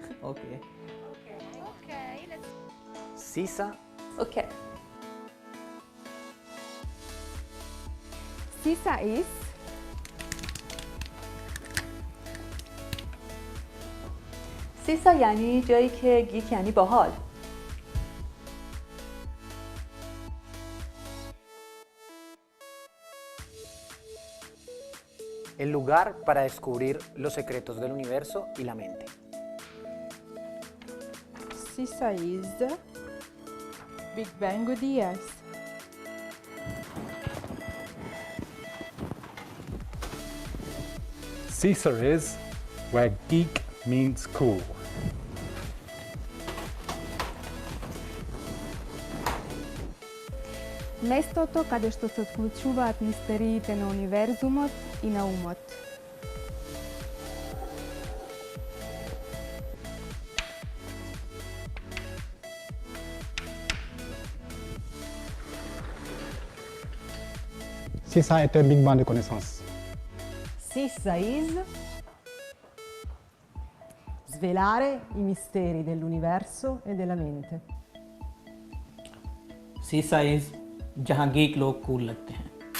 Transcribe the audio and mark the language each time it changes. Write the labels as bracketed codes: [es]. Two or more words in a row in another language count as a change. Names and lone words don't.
[en] Okay. Okay, let's... SISSA. Okay. SISSA is... [fa] سیسا یعنی جایی که گیک یعنی باحال. [es] El lugar para descubrir los secretos del universo y la mente. [en] SISSA is... Big Bang Ideas. SISSA is where geek means cool. [mk] Местото каде што се отклучуваат мистериите на универзумот и на умот. [fr] SISSA est un [en] big bang [fr] de connaissances. [it] SISSA is svelare i misteri dell'universo e della mente. [hi] SISSA is जहाँ geek लोग cool लगते हैं.